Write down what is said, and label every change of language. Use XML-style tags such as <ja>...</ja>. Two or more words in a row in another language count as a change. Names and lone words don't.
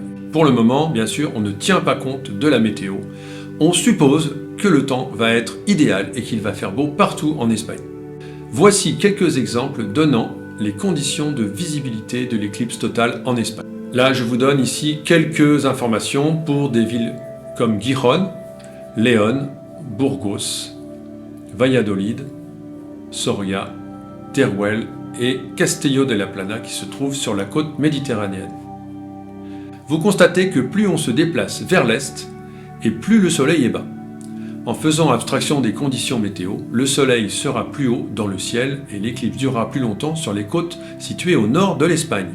<fr>Pour le moment, bien sûr, on ne tient pas compte de la météo. On suppose que le temps va être idéal et qu'il va faire beau partout en Espagne. Voici quelques exemples donnant les conditions de visibilité de l'éclipse totale en Espagne. Là, je vous donne ici quelques informations pour des villes comme Gijón, León, Burgos, Valladolid, Soria, Teruel et Castelló de la Plana qui se trouvent sur la côte méditerranéenne. Vous constatez que plus on se déplace vers l'est et plus le soleil est bas. En faisant abstraction des conditions météo, le soleil sera plus haut dans le ciel et l'éclipse durera plus longtemps sur les côtes situées au nord de l'Espagne.</fr>